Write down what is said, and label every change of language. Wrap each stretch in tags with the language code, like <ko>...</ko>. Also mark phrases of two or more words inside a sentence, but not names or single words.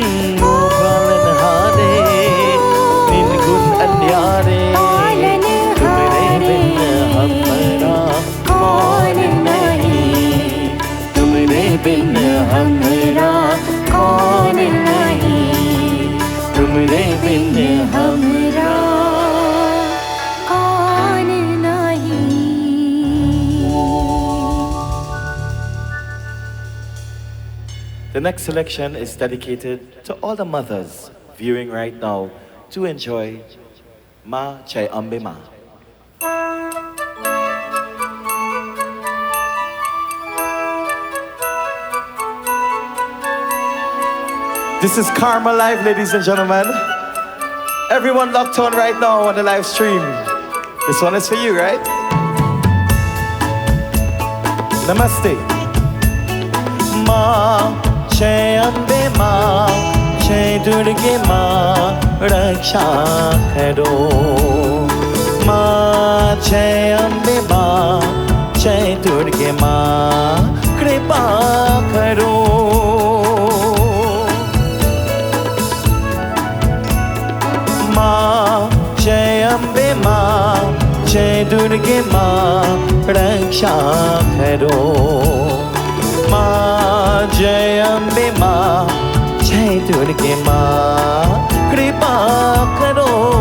<hi>ओ पालनहारे बिन गुण अंधियारे, तुमरे बिन हमरा कौन नहीं। तुमरे बिन हमरा कौन नहीं। तुमरे बिन हमरा कौन नहीं।</hi> <en>The next selection is dedicated to all the mothers viewing right now to enjoy Ma Chai Ambe Ma. This is Karma Live, ladies and gentlemen. Everyone locked on right now on the live stream. This one is for you, right? Namaste.</en> <hi>माँ जय अम्बे माँ, जय दुर्गे माँ, रक्षा करो. माँ जय अम्बे माँ, जय दुर्गे माँ, कृपा करो. माँ जय अम्बे माँ, जय दुर्गे माँ, रक्षा करो। माँ जय अम्बे माँ, जय दुर्गे माँ, कृपा करो।</hi>